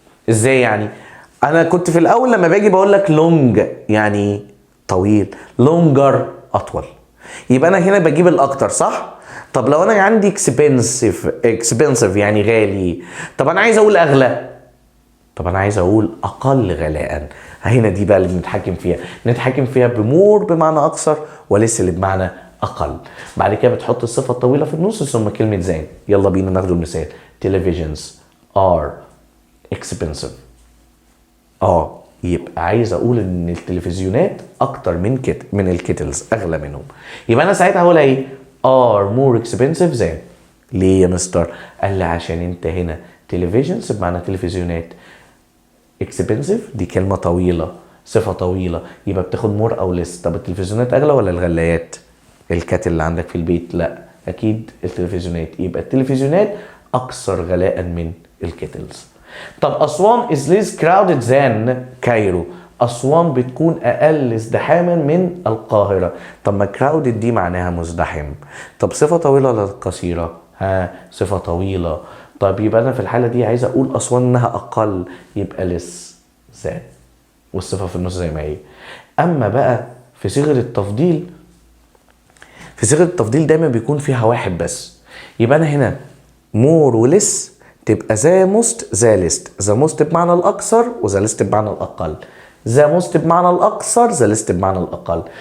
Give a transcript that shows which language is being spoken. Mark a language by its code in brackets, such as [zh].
[ar] إزاي يعني؟ أنا كنت في الأول لما باجي بقول لك long يعني طويل، longer أطول، يبقى أنا هنا بجيب الأكتر صح؟ طب لو أنا عندي expensive يعني غالي، طب أنا عايز أقول أغلى، طب أنا عايز أقول أقل غلاء. هنا دي بقى اللي بنتحكم فيها بمور بمعنى أكثر وليس اللي بمعنى أقل. بعد كده بتحط الصفة الطويلة في النص ثم كلمة زين. يلا بينا ناخد المثال. [en] televisions are expensive. [ar] يبقى عايز اقول ان التلفزيونات اكتر من الكيتلز، اغلى منهم. يبقى انا ساعتها هقول ايه؟ [en] are more expensive than. [ar] ليه يا مستر؟ قال لي عشان انت هنا televisions بمعنى تلفزيونات. expensive دي كلمة طويلة، صفة طويلة، يبقى بتاخد more أو less. طب التلفزيونات أغلى ولا الغلايات؟ الكاتل اللي عندك في البيت؟ لا، أكيد التلفزيونات. يبقى التلفزيونات أكثر غلاء من الكيتلز. طب أسوان [en] is less crowded than [ar] كايرو. أسوان بتكون أقل ازدحاما من القاهرة. طب ما crowded دي معناها مزدحم. طب صفة طويلة ولا قصيرة؟ صفة طويلة. طب يبقى أنا في الحالة دي عايز أقول أسوان إنها أقل، يبقى less than، والصفة في النص زي ما هي. أما بقى في صيغة التفضيل، في صيغة التفضيل دايما بيكون فيها واحد بس. يبقى أنا هنا more و less تبقى [en] the most the least. [ar] the most بمعنى الأكثر وthe least بمعنى الأقل. the most بمعنى الأكثر the least بمعنى الأقل.